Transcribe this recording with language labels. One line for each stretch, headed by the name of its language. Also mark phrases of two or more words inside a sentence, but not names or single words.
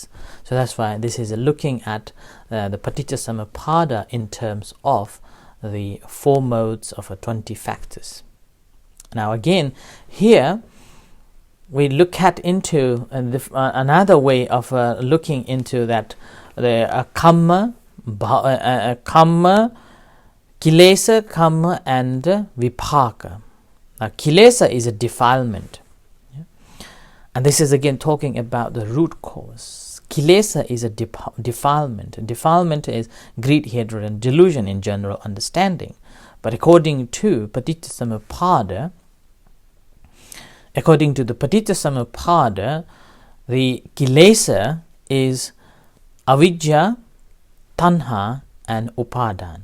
English: So that's why this is looking at the paticcasamuppada in terms of the 4 modes of 20 factors. Now again, here we look at into another way of looking into that, the
Pali: kamma, kilesa, kamma,
English: and vipaka. Now kilesa is a defilement, and this is again talking about the root cause. Kilesa is a defilement. Defilement is greed, hatred, and delusion in general understanding. But according to paticcasamuppada, the kilesa is
Pali: avidya, tanha,
English: and upadana.